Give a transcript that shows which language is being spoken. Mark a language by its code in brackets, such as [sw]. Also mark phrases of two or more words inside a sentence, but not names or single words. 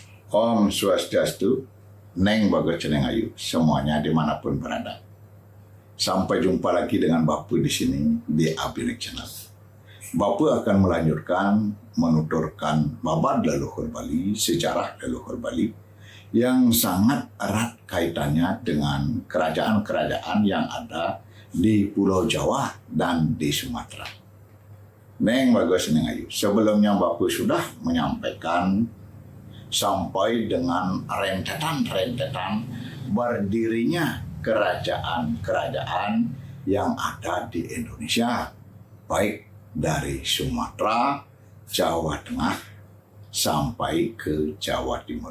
[id] Om Swastiastu, Neng Bagus Ceneng Ayu, semuanya dimanapun berada. Sampai jumpa lagi dengan Bapu di sini di Abilik Channel. Bapu akan melanjutkan menuturkan babad leluhur Bali, sejarah leluhur Bali yang sangat erat kaitannya dengan kerajaan-kerajaan yang ada di Pulau Jawa dan di Sumatera. Neng Bagus Ceneng Ayu, sebelumnya Bapu sudah menyampaikan sampai dengan rentetan-rentetan berdirinya kerajaan-kerajaan yang ada di Indonesia, baik dari Sumatera, Jawa Tengah, sampai ke Jawa Timur.